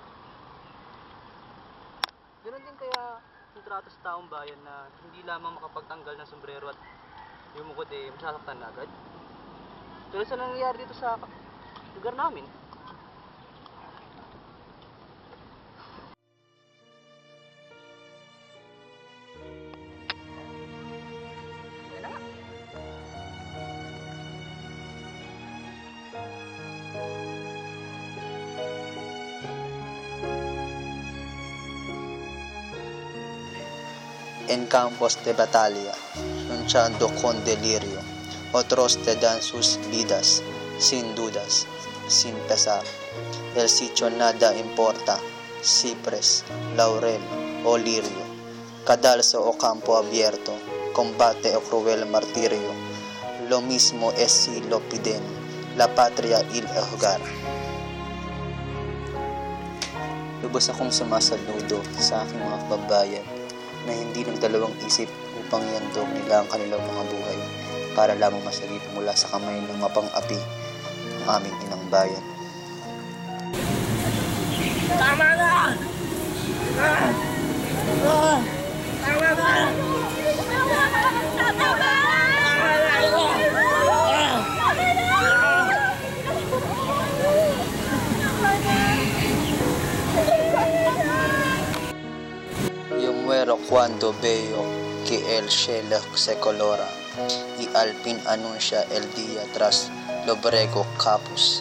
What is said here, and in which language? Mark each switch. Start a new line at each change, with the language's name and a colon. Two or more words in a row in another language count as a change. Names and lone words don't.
Filipino: Ganun din kaya yung trato sa taong bayan na hindi lamang makapagtanggal ng sombrero at yung mukod masasaktan na agad. Tulad sa nangyayari dito sa lugar namin. Yan na nga.
Spanish: En campos de batalla, luchando con delirio, otros te dan sus vidas, sin dudas, sin pesar. El sitio nada importa, cipres, laurel o lirio, cadalso o campo abierto, combate o cruel martirio. Lo mismo es si lo piden, la patria y el hogar.
Filipino: Lubos akong sumasaludo sa aking mga kababayan na hindi nagdalawang isip upang iandog nila ang kanilang mga buhay para lamang masalip mula sa kamay ng mapang-api ang aming inang bayan. Tama na! Tama na!
Spanish: Yo muero cuando veo que el cielo se colora y al fin anuncia el día tras Lobrego Capus.